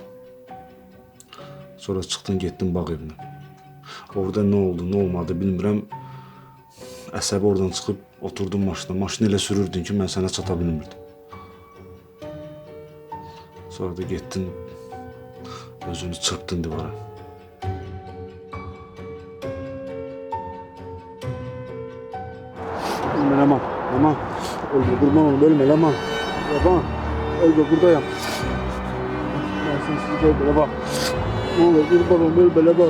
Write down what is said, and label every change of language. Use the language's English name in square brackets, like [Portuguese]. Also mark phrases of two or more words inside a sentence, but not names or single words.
[Azerbaijani] Sonra çıxdın, getdin bağ evinə. Orada nə oldu, nə olmadı bilmirəm. Əsəbi oradan çıxıb oturdun maşına. Maşını elə sürürdün ki, mən sənə çata bilmirdim. Sonra da getdin, özünü çırpdın divara. [Turkish] Ölme Leman, Leman. Ölme, kurban olayım, ölme Leman. Leman, ölme, buradayım. Ben sensiz ölme Leman. Ne olur, kurban olayım, ölme Leman.